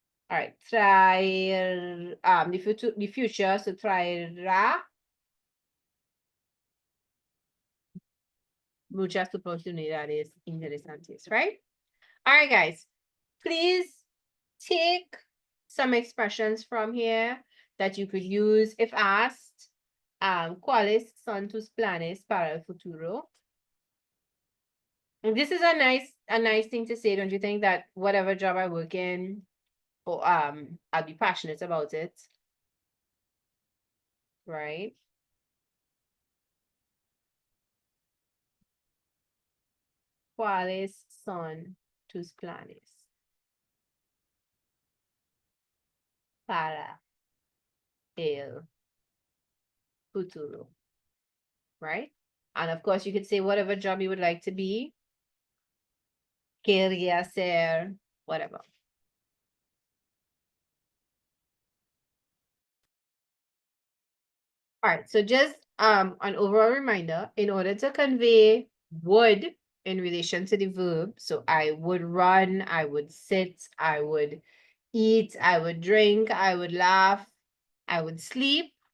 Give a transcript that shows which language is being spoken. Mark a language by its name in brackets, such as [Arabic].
[English] All right, traer the future, so [Spanish] traerá muchas oportunidades interesantes, [English] right? All right, guys, please take some expressions from here that you could use if asked. [Spanish] ¿Cuáles son tus planes para el futuro? [English] And this is a nice thing to say, don't you think, that whatever job I work in, or I'll be passionate about it, right? [Spanish] ¿Cuáles son tus planes para el futuro? [English] Right? And of course, you could say whatever job you would like to be. [Spanish] Quería ser, [English] whatever. All right, so just an overall reminder, in order to convey would in relation to the verb, so I would run, I would sit, I would eat, I would drink, I would laugh, I would sleep.